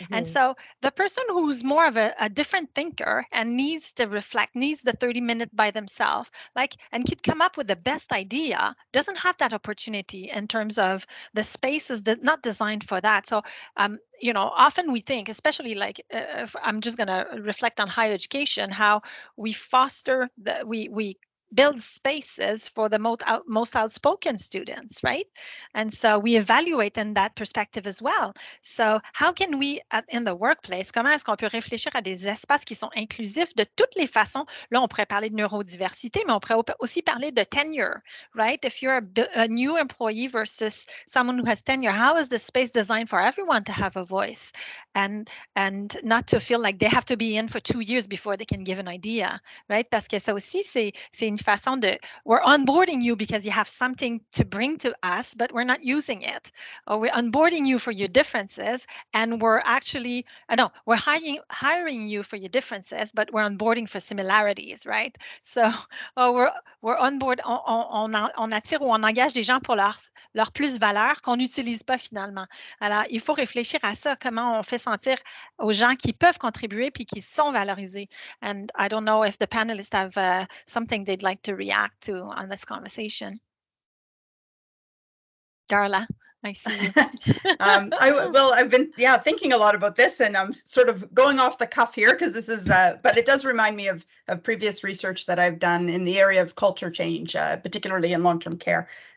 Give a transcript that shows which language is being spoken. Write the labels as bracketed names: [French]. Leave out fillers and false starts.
[English] And so the person who's more of a different thinker and needs to reflect, needs the 30-minute by themselves, and could come up with the best idea, doesn't have that opportunity in terms of the space is not designed for that. So often we think, especially if I'm just going to reflect on higher education, how we foster we build spaces for the most outspoken students, right? And so we evaluate in that perspective as well. So how can we, in the workplace, [French] comment est-ce qu'on peut réfléchir à des espaces qui sont inclusifs de toutes les façons? Là, on pourrait parler de neurodiversité, mais on pourrait aussi parler de tenure, right? [English] If you're a new employee versus someone who has tenure, how is the space designed for everyone to have a voice and not to feel like they have to be in for 2 years before they can give an idea, right? [French] Parce que ça aussi, c'est une façon de, [English] we're onboarding you because you have something to bring to us, but we're not using it. Or we're onboarding you for your differences, and we're actually, we're hiring you for your differences, but we're onboarding for similarities, right? So we're on board, [French] on attire ou on engage des gens pour leur plus-valeur qu'on n'utilise pas finalement. Alors, il faut réfléchir à ça, comment on fait sentir aux gens qui peuvent contribuer puis qui sont valorisés. [English] And I don't know if the panelists have something they'd like to react to on this conversation. Darla, I see you. I've been thinking a lot about this, and I'm sort of going off the cuff here because this is but it does remind me of previous research that I've done in the area of culture change, particularly in long-term care.